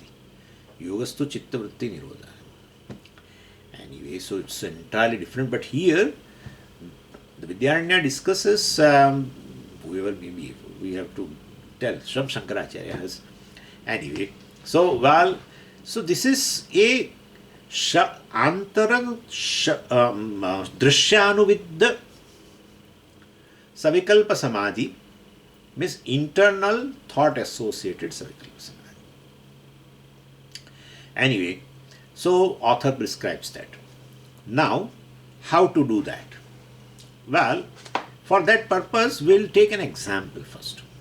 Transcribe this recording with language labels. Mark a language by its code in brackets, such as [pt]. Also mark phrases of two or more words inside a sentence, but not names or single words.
[sa] Yogastu Chitta Vritti Nirodha. [en] Anyway, so it's entirely different. But here, the Vidyaranya discusses, whoever maybe we have to tell, Sram Shankaracharya has. Anyway, so this is a [sa] antaran drishyanuvidya savikalpa samadhi, [en] means internal thought associated [sa] savikalpa samadhi. [en] Anyway, so author prescribes that. Now, how to do that? Well, for that purpose, we'll take an example first.